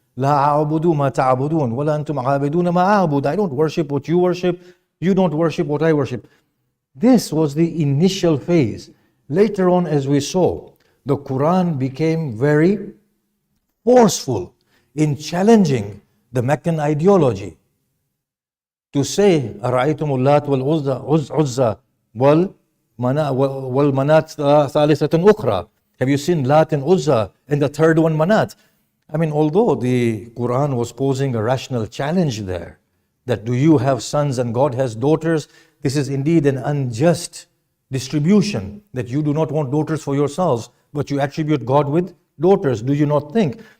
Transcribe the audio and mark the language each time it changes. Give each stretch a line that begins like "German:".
Arabic: La a'budu ma ta'budun, wa la antum a'abiduna ma a'bud.
English: I don't worship what you worship, you don't worship what I worship. This was the initial phase. Later on, as we saw, the Quran became very forceful in challenging the Meccan ideology. To say,
Arabic: أَرَأَيْتُمُ اللَّاتَ وَالْعُزَّى وَالْمَنَاتِ ثَالِثَةً أُخْرَى.
English: Have you seen Lat and Uzza and the third one Manat? I mean, although the Quran was posing a rational challenge there, that do you have sons and God has daughters, this is indeed an unjust distribution, that you do not want daughters for yourselves, but you attribute God with daughters, do you not think?